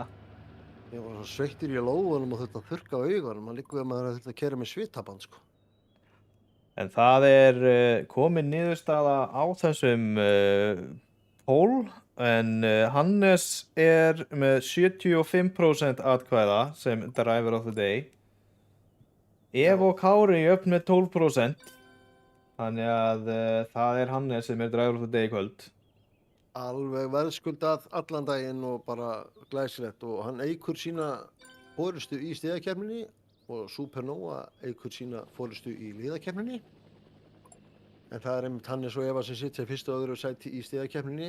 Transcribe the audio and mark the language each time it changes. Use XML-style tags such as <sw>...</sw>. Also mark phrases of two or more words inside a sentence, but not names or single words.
<is>Ég var svo sveittur í lófunum og þurfti að þurrka á augunum. Man líka við að maður þurfti að keyra með svitaband, sko. En það er komin niðurstaða á þessum pól, en Hannes er með 75% atkvæða sem</is> <en>driver of the day.</en> <is>Eva og Kári upp með 12%, þannig að það er Hannes sem er</is> <en>driver of the day</en> <is>í kvöld. Alveg verðskuldað allan daginn og bara glæsilegt og hann eykur sína forystu í stigakeppninni og Supernova eykur sína forystu í liðakeppninni. En það er einmitt Hannes og Eva sem sitja í fyrsta og öðru sæti í stigakeppninni.</is>